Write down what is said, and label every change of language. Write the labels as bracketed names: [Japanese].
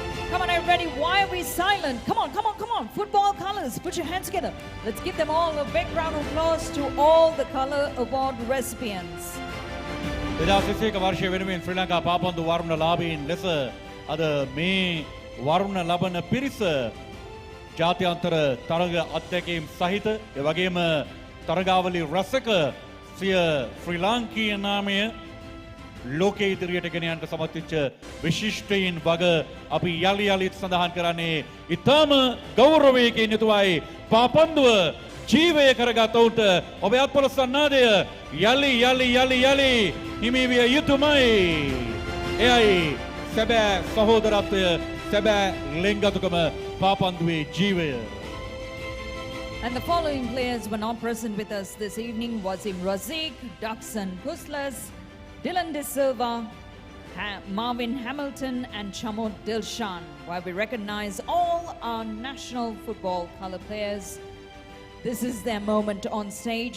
[English] Come on, everybody, why are we silent? Come on, come on, come on. Football colors, put your hands together. Let's give them all a big round of applause to all the color award recipients. [Sinhala] 2021 වර්ෂය වෙනුවෙන් ශ්‍රී ලංකා පාපන්දු වර්ණලාභීන් ලෙස අද මේ වර්ණ ලබන පිරිස ජාත්‍යන්තර තරග අත්දැකීම් සහිත ඒ වගේම තරගාවලි රසක සිය ශ්‍රී ලාංකීය නාමය ලෝකයේ ඉදිරියට ගෙන යන්නට සමත් වෙච්ච විශිෂ්ටයින් වග අපි යලි යලිත් සඳහන් කරන්නේ ඊටම ගෞරවයකින් යුතුවයි පාපන්දුව ජීවය කරගත් ඔවුන්ට ඔබේ අත්පොළසන්නාදය යලි යලි යලි යලි හිමි විය යුතුමයි. එයයි සැබෑ සහෝදරත්වය, සැබෑ ලෙන්ගතුකම පාපන්දුවේ ජීවය. [English] And the following players were not present with us this evening: Wasim Razik, Daxon Kuslas, Dylan De Silva, Marvin Hamilton and Chamod Dilshan. While we recognize all our national football color players, this is their moment on stage.